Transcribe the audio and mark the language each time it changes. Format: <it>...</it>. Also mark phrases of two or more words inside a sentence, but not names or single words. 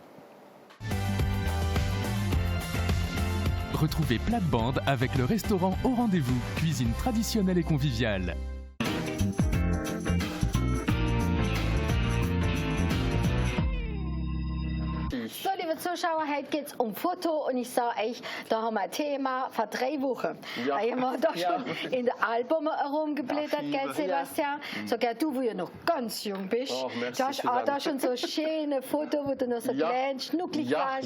<fr>Retrouvez Plate-Bande avec le restaurant Au Rendez-vous, cuisine traditionnelle et conviviale. Salut</fr> <de>liebe Zuschauer, heute geht es um Foto und ich sage euch, da haben wir ein Thema vor 3 Wochen. Da haben wir da schon in den Alben herumgeblättert, gell, Sebastian? So, gell, du, wo ja noch ganz jung bist, du hast auch da schon so schöne Fotos, wo du noch so klein, schnucklig warst.</de>